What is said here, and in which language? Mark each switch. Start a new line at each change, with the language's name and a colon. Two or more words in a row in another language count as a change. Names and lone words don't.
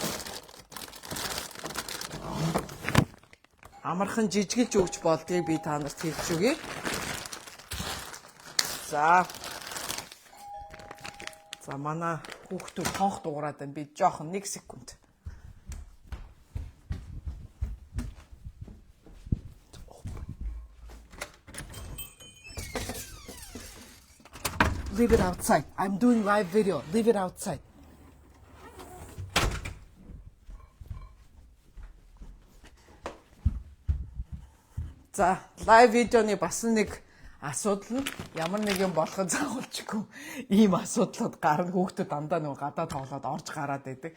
Mongolian: Амархан жижиглж өгч болдгийг би та нарт хэлж өгье. За манай хүүхдүүд хонх дуурайд байна. Би жоохон 1 секунд.
English: Leave it outside. I'm doing live video. Leave it outside.
Mongolian: За, live видеоны бас нэг асуудал нь ямар нэгэн болоход заавалчгүй ийм асуудлууд гарна. Хүүхдүүд дандаа нөгөө гадаа тоглоод орж гараад байдаг.